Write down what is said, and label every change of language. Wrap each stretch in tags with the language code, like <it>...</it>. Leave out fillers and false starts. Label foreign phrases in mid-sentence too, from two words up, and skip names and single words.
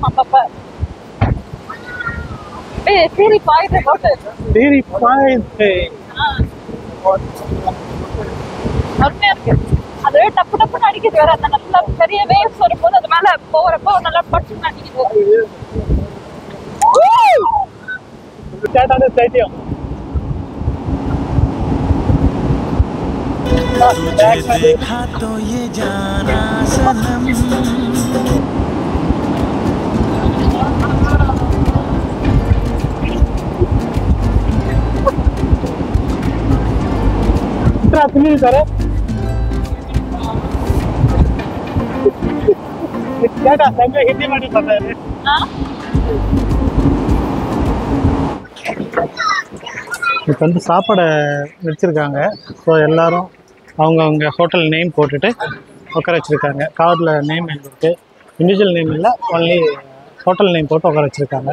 <ta>நம்ம சீரி பாயுது போட்டு, சீரி பாயுது அருமையா இருக்கு. அது டப்பு டப்புன்னு அடிக்குது வேற. அந்த நல்ல பெரிய வேவ்ஸ் வரும்போது அது மேல போறப்போ நல்லா பட்டுன்னு அடிக்குது.</ta> <hi>देखा तो ये जाना सनम करे हिंदी में पता है.</hi> <ta>இப்போ வந்து சாப்பாடை வச்சுருக்காங்க. ஸோ எல்லோரும் அவங்கவுங்க</ta> <en>hotel name</en> <ta>போட்டுட்டு உட்கார வச்சுருக்காங்க. கார்டில் நேம் எழுதிருக்கு,</ta> <en>individual name</en> <ta>இல்லை,</ta> <en>only hotel name</en> <ta>போட்டு உட்கார வச்சுருக்காங்க.</ta>